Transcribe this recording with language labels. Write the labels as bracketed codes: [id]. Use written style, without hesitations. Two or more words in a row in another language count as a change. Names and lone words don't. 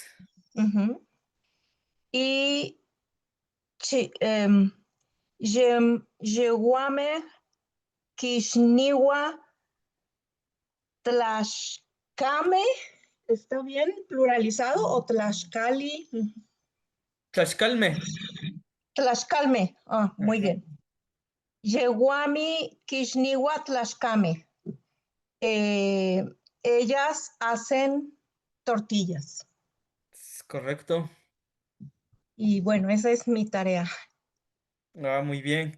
[nhe] Ujú. Y Yeguame Kishniwa Tlaxcame. [es] ¿Está bien pluralizado o Tlaxcali? Tlaxcalme. Tlaxcalme. Ah, muy Ujú, bien. [nhe] Yeguami Kishniwa Tlaxcame. [es] Eh, Ellas hacen tortillas. es correcto. Y bueno, esa es mi tarea. Ah, muy bien.